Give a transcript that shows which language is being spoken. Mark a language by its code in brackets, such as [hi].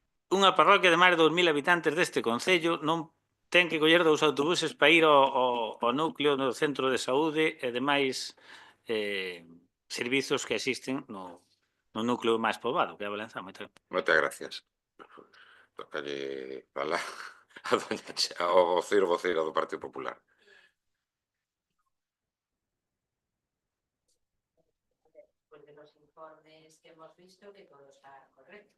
[gl] Unha parroquia de máis de 2000 habitantes deste concello non ten que coller 2 autobuses para ir ao núcleo no centro de saúde e demais servizos que existen no núcleo máis poboado, que é a Valenzá. Moitas gracias. Tocalle falar ao voceiro do Partido Popular. [es] Pues de los informes que hemos visto, que todo está correcto.